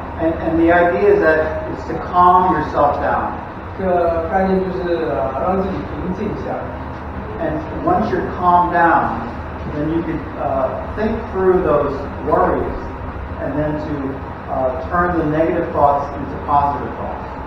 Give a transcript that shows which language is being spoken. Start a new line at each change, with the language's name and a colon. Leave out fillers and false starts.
English: And the idea is that it's to calm yourself down.
Chinese: 这个概念就是让自己平静下来。
English: And once you're calmed down, then you can think through those worries, and then to turn the negative thoughts into positive thoughts.